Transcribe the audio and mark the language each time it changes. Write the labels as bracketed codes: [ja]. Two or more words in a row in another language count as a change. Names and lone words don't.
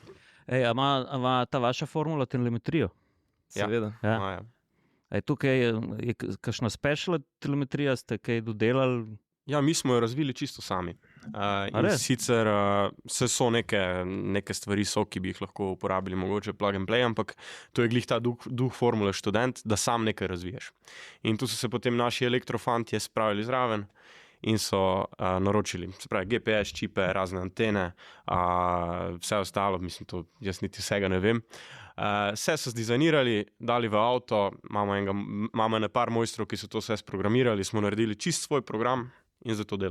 [sl] Ima ta vaša formula telemetrijo? Seveda. Ja. Tukaj je kakšna special telemetrija, ste kaj dodelali? Ja, mi smo jo razvili čisto sami. Sicer so neke stvari, ki bi jih lahko uporabili, mogoče [en] plug and play, [sl] ampak to je glih ta duh Formule Študent, da sam nekaj razviješ. In tu so se potem naši elektrofantje spravili zraven in so naročili, se pravi, GPS, čipe, razne antene, vse ostalo, mislim, to jaz niti vsega ne vem. Vse so zdizajnirali, dali v avto, imamo par mojstrov, ki so to vse sprogramirali, smo naredili čist svoj program in za to dela.